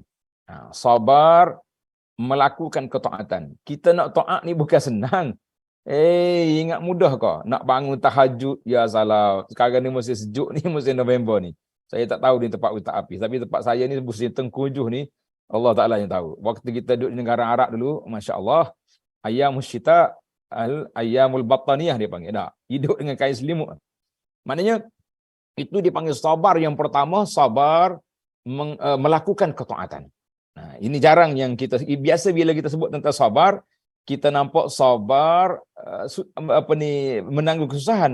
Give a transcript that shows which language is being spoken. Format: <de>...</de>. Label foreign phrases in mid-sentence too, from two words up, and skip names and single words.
<ms>Sabar melakukan ketaatan. Kita nak taat ni bukan senang. Ingat mudah kau nak bangun tahajud, ya salah. Sekarang ni musim sejuk ni, musim November ni. Saya tak tahu di tempat utak api, tapi tempat saya ni musim tengkujuh ni, Allah Taala yang tahu. Waktu kita duduk di negara Arab dulu,</ms> <ar>ما شاء الله، أيام الشتاء، أيام البطانية</ar> <ms>dia panggil. Dah, hidup dengan kain selimut. Maknanya itu dipanggil sabar yang pertama, sabar melakukan ketaatan. Nah, ini jarang yang kita biasa bila kita sebut tentang sabar, kita nampak sabar menanggung kesusahan.</ms>